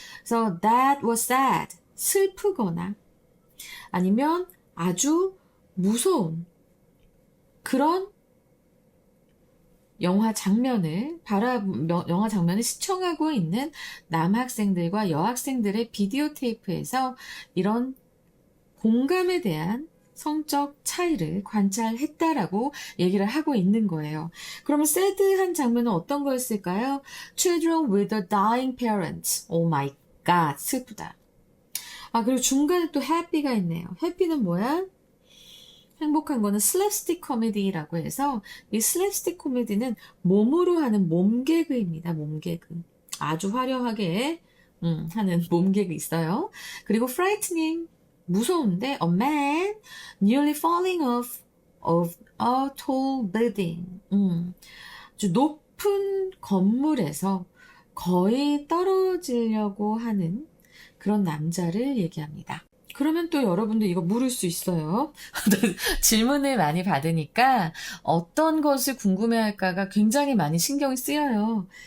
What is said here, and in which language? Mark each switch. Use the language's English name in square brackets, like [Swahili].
[Korean] 그래서 [English] that was sad, [Korean] 슬프거나 아니면 아주 무서운 그런 영화 장면을 시청하고 있는 남학생들과 여학생들의 비디오 테이프에서 이런 공감에 대한 성적 차이를 관찰했다라고 얘기를 하고 있는 거예요. 그러면 새드한 장면은 어떤 거였을까요? [English] Children with a dying parents. Oh my god, [Korean] 슬프다. 그리고 중간에 또 happy가 있네요. happy는 뭐야? 행복한 거는 슬랩스틱 코미디라고 해서 이 슬랩스틱 코미디는 몸으로 하는 몸개그입니다. 몸개그. 아주 화려하게 하는 몸개그 있어요. 그리고 [English] frightening, [Korean] 무서운데 [English] a man nearly falling off of a tall building. [Korean] 아주 높은 건물에서 거의 떨어지려고 하는 그런 남자를 얘기합니다. 그러면 또 여러분도 이거 물을 수 있어요. 질문을 많이 받으니까 어떤 것을 궁금해할까가 굉장히 많이 신경이 쓰여요.